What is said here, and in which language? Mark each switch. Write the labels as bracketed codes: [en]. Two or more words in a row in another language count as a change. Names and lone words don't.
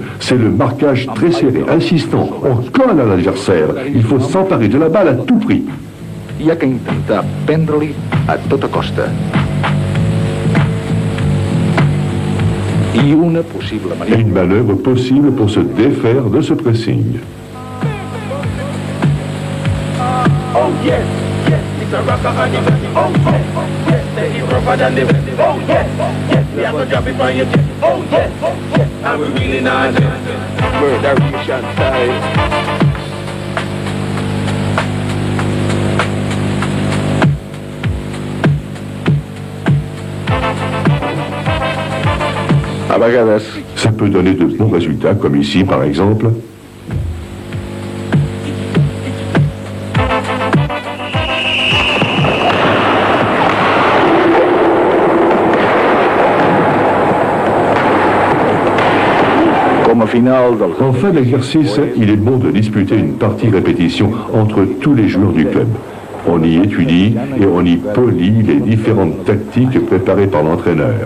[fr] C'est le marquage très serré, insistant. On colle à l'adversaire. Il faut s'emparer de la balle à tout prix. [ca] Hi ha que intentar prendre-li a tota costa. I una possible [fr] Et [ca] manera. [fr] une manœuvre possible pour se défaire de ce pressing. [en] Oh yes, yes, it's a rocker on your back. Oh yes, yes, that is rougher than the rest. Oh yes, yes, we have to drop it on your chest. Oh yes, yes, and we really not just murderation style. [ca] A vegades, [fr] Ça peut donner de bons résultats, comme ici par exemple. [ca] com a final del... [fr] En fin d'exercice, il est bon de disputer une partie répétition entre tous les joueurs du club. On y étudie et on y polit les différentes tactiques préparées par l'entraîneur.